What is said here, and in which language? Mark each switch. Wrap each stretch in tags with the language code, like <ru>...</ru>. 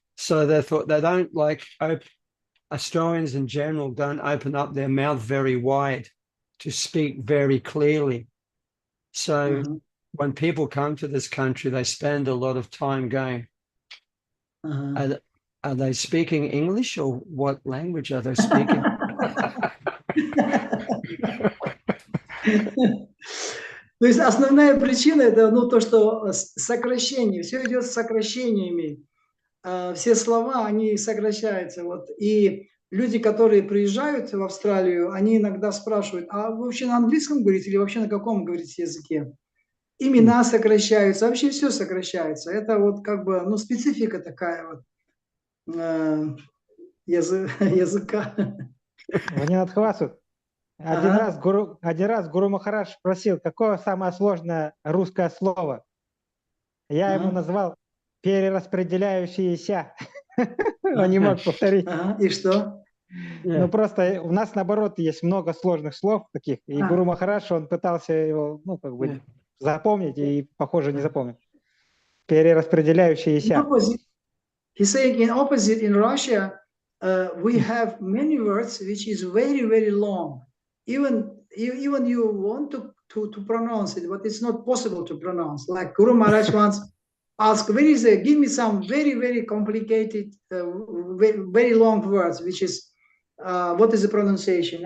<en>So they thought they don't like Australians in general don't open up their mouth very wide to speak very clearly. So when people come to this country, they spend a lot of time going, are they speaking English or what language are they speaking?</en> <ru>То есть основная причина это то, что сокращение, все идет с сокращениями. Все слова, они сокращаются. Вот. И люди, которые приезжают в Австралию, они иногда спрашивают, а вы вообще на английском говорите или вообще на каком говорите языке? Имена сокращаются, вообще все сокращается. Это вот как бы, специфика такая вот языка. Они надхвасут. Один раз Гуру Махарадж спросил, какое самое сложное русское слово. Я ему назвал перераспределяющиеся. Он не мог повторить. И что? Ну просто у нас наоборот есть много сложных слов таких. И Гуру Махарадж, он пытался его, запомнить и, похоже, не запомнил. Перераспределяющиеся.</ru> <en>He's saying in opposite in Russia, we have many words which is very, very long. Even you want to pronounce it, but it's not possible to pronounce. Like Guru Maharaj once asked, give me some very, very complicated, very long words, which is, what is the pronunciation?</en>